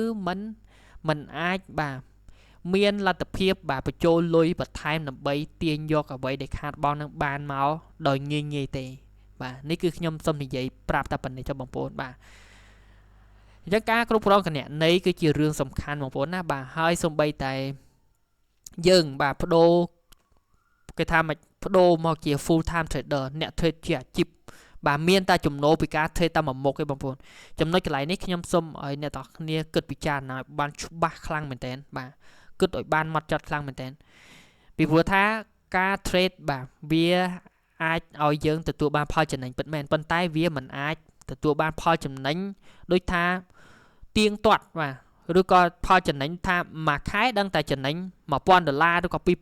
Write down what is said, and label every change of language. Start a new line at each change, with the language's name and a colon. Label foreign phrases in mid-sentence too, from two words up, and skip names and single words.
Khmer: មិនអាចបាទមានលទ្ធភាពបាទបញ្ចូលលុយបន្ថែមដើម្បីទាញយកអ្វីដែលខាតបង់នឹងបានមកដោយងាយទេបាទនេះគឺខ្ញុំសូមនិយាយប្រាប់តែប៉ុណ្្នេះចុះបងប្អូន បាទអញ្ចឹងការគ្រប់គ្រងគណនេយ្យគឺជារឿងសំខាន់បងប្អូនណាបាទហើយសូម្បីតែយើងបាទបដូរគេថាមកបដូ រមកជា
English: full time trader
Khmer: អ្នក trade ជាអាជីពបាទមានតែចំណូលពីការ trade តែមួយមុខឯងបងប្អូនចំណុចកន្លែងនេះខ្ញុំសូមឲ្យអ្នកទាំងគ្នាគិតពិចារណាបានច្បាស់ខ្លាំងមែនតើបាទគិតឲ្យបានម៉ត់ចត់ខ្លាំងមែនតើពីព្រោះថាការ trade បាទវាអាចឲ្យយើងទទួលបានផលចំណេញពិតមែនប៉ុន្តែវាមិនអាចទទួលបានផលចំណេញដូចថាទៀងទាត់បាទឬក៏ផលចំណេញថាមួយខែដឹងតែចំណេញ$1000ឬក៏